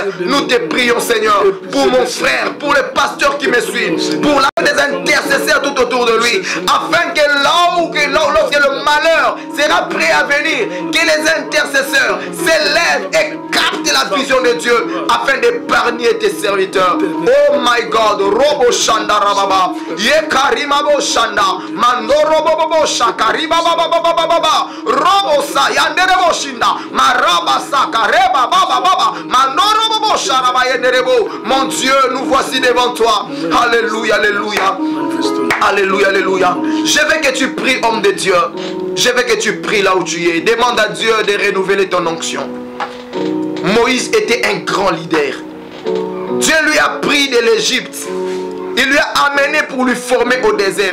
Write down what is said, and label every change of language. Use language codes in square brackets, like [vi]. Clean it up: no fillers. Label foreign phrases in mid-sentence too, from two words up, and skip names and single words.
[fr] Nous te prions, Seigneur, pour mon frère, pour le pasteur qui me suit, pour la des intercesseurs tout autour de lui, afin que lorsque le malheur sera prêt à venir, que les intercesseurs s'élèvent et captent la vision de Dieu afin d'épargner tes serviteurs. [en] Oh my God, Robo Shanda Rababa, Yekarima Bo Shanda, Mando Robo Shakariba Baba, Robo Sa Yanderebo Shinda, Maraba Sakareba Baba, Mando Robo Sharaba Yenderebo. [fr] Mon Dieu, nous voici devant toi. Alléluia, alléluia. Alléluia, alléluia. Je veux que tu pries, homme de Dieu. Je veux que tu pries là où tu es. Demande à Dieu de renouveler ton onction. Moïse était un grand leader. Dieu lui a pris de l'Égypte. Il lui a amené pour lui former au désert.